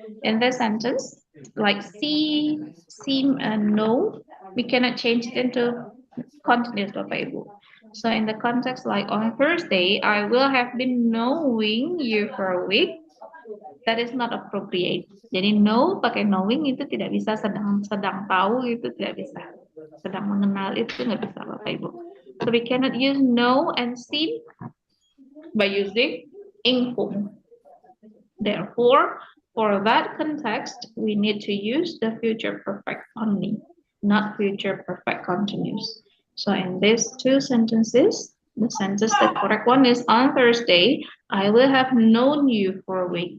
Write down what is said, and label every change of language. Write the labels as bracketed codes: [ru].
[en] In this sentence, like see, seem, and know, we cannot change it into continuous, Bapak Ibu. So in the context like on Thursday, I will have been knowing you for a week. That is not appropriate. [id] Jadi know pakai knowing itu tidak bisa, sedang tahu itu tidak bisa, sedang mengenal itu nggak bisa, Bapak Ibu. [en] So we cannot use know and seem by using inform. Therefore, for that context, we need to use the future perfect only, not future perfect continuous. So in these two sentences, the correct one is on Thursday, I will have known you for a week.